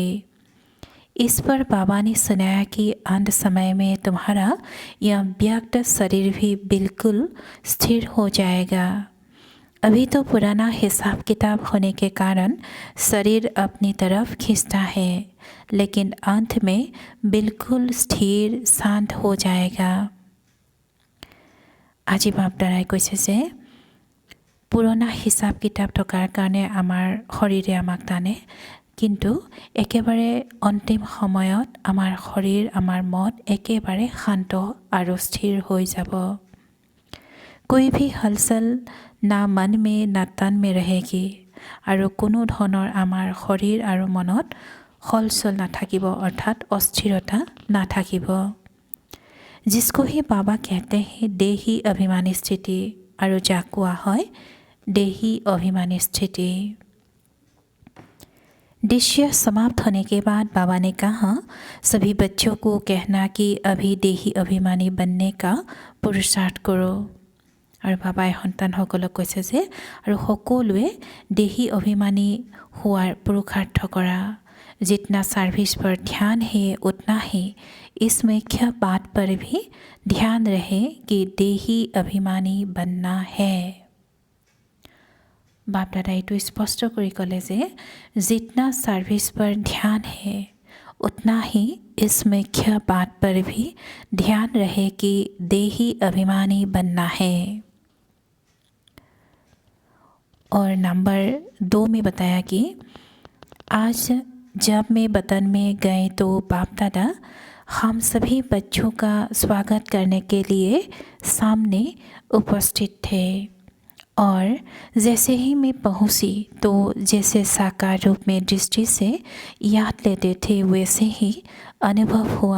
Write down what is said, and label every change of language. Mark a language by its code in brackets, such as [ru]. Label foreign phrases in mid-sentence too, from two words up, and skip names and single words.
[hi] इस पर बाबा ने सुनाया कि अंत समय में तुम्हारा यह व्यक्त शरीर भी बिल्कुल स्थिर हो जाएगा। अभी तो पुराना हिसाब किताब होने के कारण शरीर अपनी तरफ खींचता है, लेकिन अंत में बिल्कुल स्थिर शांत हो जाएगा। [as] আজি বাপ দাদাই কৈছে যে পুৰণা হিচাপ কিতাপ থকাৰ কাৰণে আমাৰ শৰীৰে আমাক টানে, কিন্তু একেবাৰে অন্তিম সময়ত আমাৰ শৰীৰ আমাৰ মন একেবাৰে শান্ত আৰু স্থিৰ হৈ যাব। [hi] कोई भी हलचल ना मन में ना तन में रहेगी [as] আৰু কোনো ধৰণৰ আমাৰ শৰীৰ আৰু মনত হলচল নাথাকিব, অৰ্থাৎ অস্থিৰতা নাথাকিব। [hi] जिसको ही बाबा कहते हैं देही अभिमानी स्थिति, और जाक कोৱা হয় देही अभिमानी स्थिति। दृश्य समाप्त होने के बाद बाबा ने कहा, सभी बच्चों को कहना कि अभी देही अभिमानी बनने का पुरुषार्थ करो। [as] আৰু বাবাই সন্তানসকলক কৈছে যে আৰু সকলোৱে দেহি অভিমানী হোৱাৰ পুৰুষাৰ্থ কৰা। [hi] जितना सर्विस पर ध्यान है उतना ही इस मुख्य बात पर भी ध्यान रहे कि देही अभिमानी बनना है। बाप दादा [as] এইটো স্পষ্ট কৰি ক'লে যে [hi] जितना सर्विस पर ध्यान है उतना ही इस मुख्य बात पर भी ध्यान रहे कि देही अभिमानी बनना है। और नंबर 2 में बताया कि आज जब मैं वतन में गए तो बाप दादा हम सभी बच्चों का स्वागत करने के लिए सामने उपस्थित थे और जैसे ही मैं पहुंची तो जैसे साकार रूप में दृष्टि से याद लेते थे वैसे ही अनुभव हुआ।